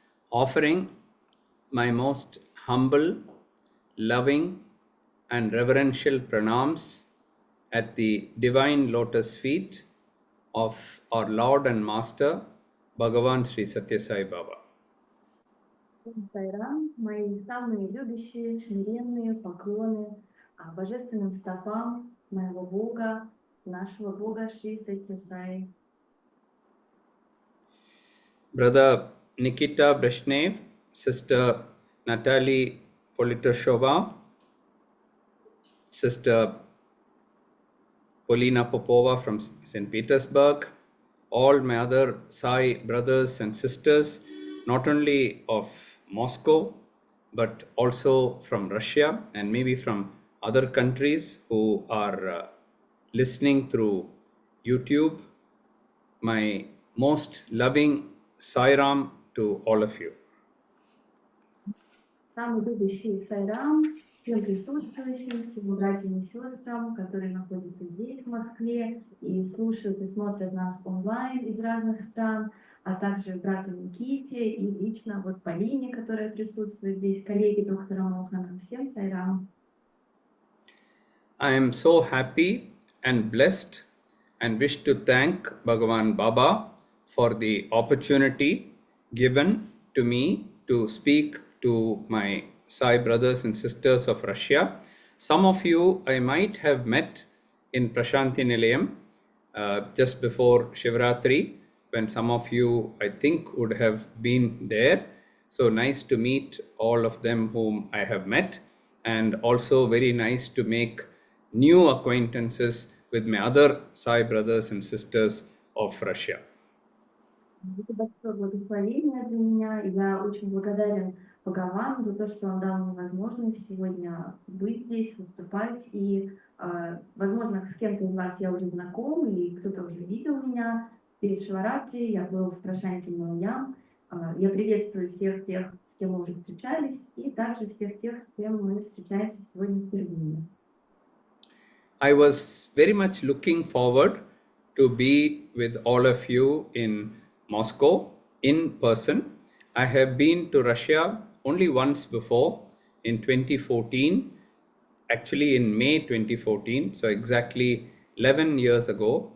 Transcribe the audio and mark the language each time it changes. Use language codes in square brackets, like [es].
[en] Offering my most humble, loving and reverential pranams at the divine lotus feet of our Lord and Master, Bhagavan Sri Satya Sai Baba. [ru] Сайрам, мои самые любящие, смиренные поклоны божественным стопам моего Бога, нашего Бога Шри Сатья Саи. [en] Brother Nikita Brezhnev, Sister Natalie Politoshova, Sister Polina Popova from St. Petersburg, all my other Sai brothers and sisters, not only of Moscow, but also from Russia and maybe from other countries who are listening through YouTube. My most loving Sairam to all of you. [ru] Самый любящий Сайрам всем присутствующим, всем братьям и сестрам, которые находятся здесь, в Москве, и слушают и смотрят нас онлайн из разных стран, а также брату Никите и лично Полине, которая присутствует здесь, коллеги доктора Мохана. Всем Сайрам. [en] I am so happy and blessed and wish to thank Bhagavan Baba for the opportunity given to me to speak to my Sai brothers and sisters of Russia. Some of you I might have met in Prashanti Nilayam just before Shivratri, when some of you I think would have been there. So nice to meet all of them whom I have met, and also very nice to make new acquaintances with my other Sai brothers and sisters of Russia. [ru] Это большое благословение для меня, и я очень благодарен Бхагавану за то, что он дал мне возможность сегодня быть здесь, выступать, и, возможно, с кем-то из вас я уже знаком, или кто-то уже видел меня перед Шиваратри, я был в Прашанти Ниlayam. Я приветствую всех тех, с кем мы уже встречались, и также всех тех, с кем мы встречаемся сегодня впервые. [en] I was very much looking forward to be with all of you in Moscow in person. I have been to Russia only once before in 2014, actually in May 2014, so exactly 11 years ago.